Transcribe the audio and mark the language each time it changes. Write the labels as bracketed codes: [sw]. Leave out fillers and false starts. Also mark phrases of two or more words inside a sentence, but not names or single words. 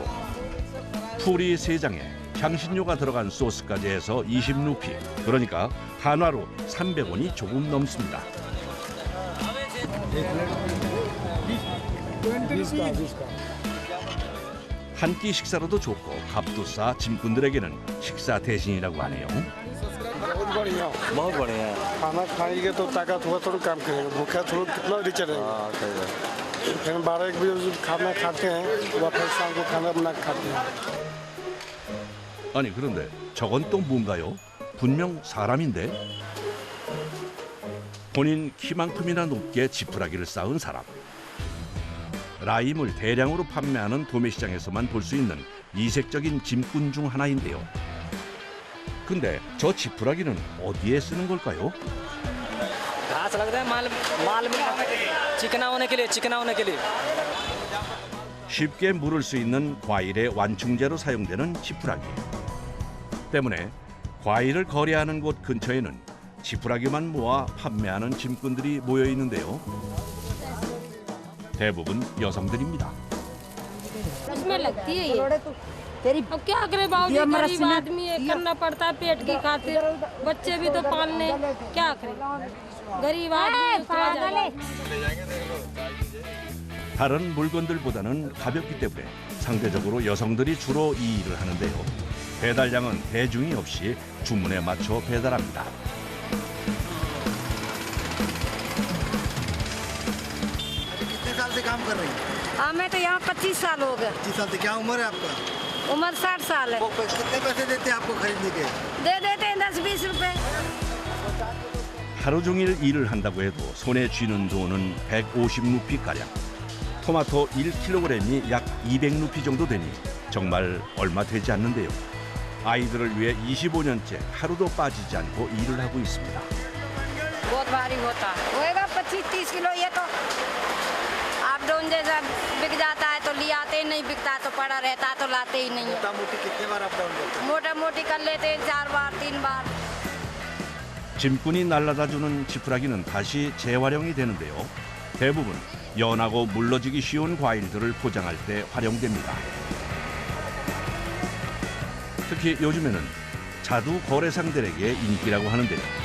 [ko] 풀이 3장에 향신료가 들어간 소스까지 해서 20루피, 그러니까 한화로 300원이 조금 넘습니다. 한 끼 식사로도 좋고 값도 싸 짐꾼들에게는 식사 대신이라고 하네요. [hi] बहुत बढ़िया। बहुत बढ़िया है। खाना खाएंगे तो ताकत होगा, थोड़ा काम करेगा, भूखा थोड़ा कितना रिच रहेगा। हाँ सही है। फिर 12-1 बजे खाना खाते हैं, वापस शाम को खाना बना के खाते हैं। [ko] 아니 그런데 저건 또 뭔가요? 분명 사람인데 본인 키만큼이나 높게 지푸라기를 쌓은 사람. 라임을 대량으로 판매하는 도매시장에서만 볼 수 있는 이색적인 짐꾼 중 하나인데요. 근데 저 지푸라기는 어디에 쓰는 걸까요? [hi] घास लगता है माल में चिकना होने के लिए [ko] 쉽게 물을 수 있는 과일의 완충제로 사용되는 지푸라기. 때문에 과일을 거래하는 곳 근처에는 지푸라기만 모아 판매하는 짐꾼들이 모여 있는데요. 대부분 여성들입니다. [hi] उसमें लगती है ये। अब क्या करे बाबू जी, गरीब आदमी है, करना पड़ता है पेट की खातिर, बच्चे भी तो पालने, क्या करे गरीब आदमी। [ko] 다른 물건들보다는 가볍기 때문에 상대적으로 여성들이 주로 이 일을 하는데요. 배달량은 대중이 없이 주문에 맞춰 배달합니다. [hi] कितने साल से काम कर रही हैं? हमें तो यहाँ 25 साल हो गए। 25 साल से। क्या उम्र है आपका? उम्र 60 साल है। कितने पैसे देते हैं आपको खरीदने के? दे देते हैं 10-20 रुपए। [ko] 하루 종일 일을 한다고 해도 손에 쥐는 돈은 150루피가량. 토마토 1kg이 약 200루피 정도 되니 정말 얼마 되지 않는데요. 아이들을 위해 25년째 하루도 빠지지 않고 일을 하고 있습니다. [hi] बहुत भारी होता है, होएगा 25-30 किलो। ये तो आप डोन जैसा बिक जाता है तो ले आते ही नहीं, बिकता है तो पड़ा रहता है तो लाते ही नहीं है। मोटा मोटी कितने बार [en] up down [hi] करते मोटा मोटी कर लेते हैं 4 बार 3 बार। [ko] 짐꾼이 날라다주는 지푸라기는 다시 재활용이 되는데요. 대부분 연하고 물러지기 쉬운 과일들을 포장할 때 활용됩니다. 특히 요즘에는 자두 거래상들에게 인기라고 하는데요.